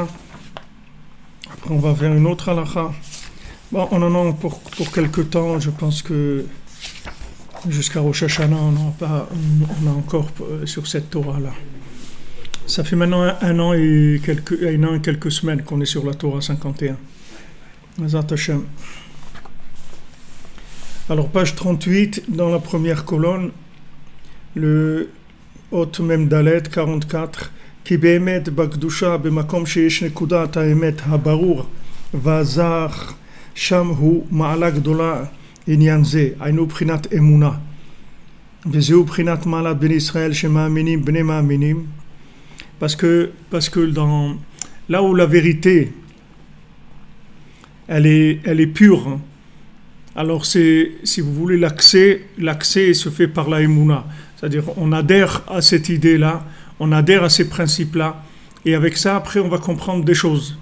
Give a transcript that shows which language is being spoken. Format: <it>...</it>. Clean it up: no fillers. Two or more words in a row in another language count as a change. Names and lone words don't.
<fr>Après, on va vers une autre halakha. Bon, on en a pour quelque temps, je pense que jusqu'à Rosh Hashanah, on a encore sur cette Torah-là. Ça fait maintenant un an et quelques semaines qu'on est sur la Torah 51.</fr> <he>בעזרת השם.</he> <fr>Alors, page 38, dans la première colonne, le</fr> <he>אות מם דלת 44, כי באמת בקדושה במקום שיש נקודת האמת הברור ועזר שם הוא מעלה גדולה ענין זה, אינו בבחינת אמונה, וזהו בבחינת מעלת בן ישראל שמאמינים בני מאמינים.</he> <fr>Parce que là où la vérité, elle est pure, hein, alors c'est, si vous voulez, l'accès se fait par la Emouna. C'est-à-dire on adhère à cette idée-là, on adhère à ces principes-là, et avec ça, après, on va comprendre des choses.</fr>